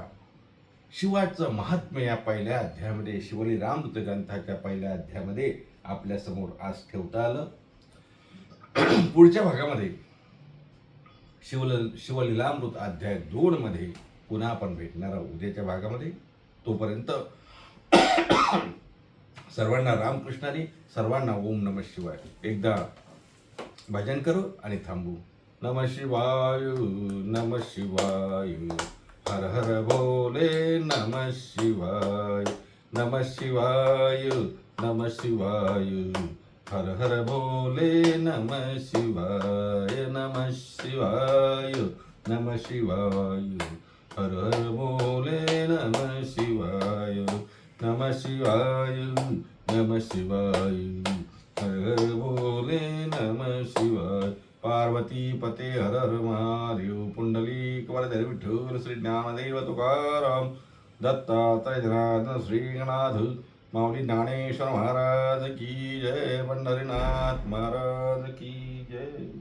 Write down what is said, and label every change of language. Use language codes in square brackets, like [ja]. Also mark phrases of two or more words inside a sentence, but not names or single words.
[mr] शिवाचं महात्म्य या पहिल्या अध्यायामध्ये, शिवलीलामृत ग्रंथाच्या पहिल्या अध्यायामध्ये आपल्यासमोर आज ठेवता आलं. पुढच्या भागामध्ये शिवलीलामृत अध्याय 2 मध्ये पुन्हा आपण भेटणार आहोत उद्याच्या भागामध्ये. तोपर्यंत सर्वांना रामकृष्णारी, सर्वांना [sa] ओम नमः शिवाय. [mr] एकदा भजन करू आणि थांबू. [sa] नमः शिवाय, नमः शिवाय, हर हर बोले नमः शिवाय, नमः शिवाय, नमः शिवाय, हर हर बोले नमः शिवाय, नमः शिवाय, नमः शिवाय, हर हर बोले नमः शिवाय, नमः शिवाय, नमः शिवाय, हर हर बोले नमः शिवाय. पार्वती पते हर हर महादेव. [hi] पुंडलिक वरदे विठ्ठल श्री ज्ञानदेव तुकाराम दत्तात्रय जनार्दन श्री गणाध माऊली ज्ञानेश्वर महाराज की जय. पंढरीनाथ महाराज की जय.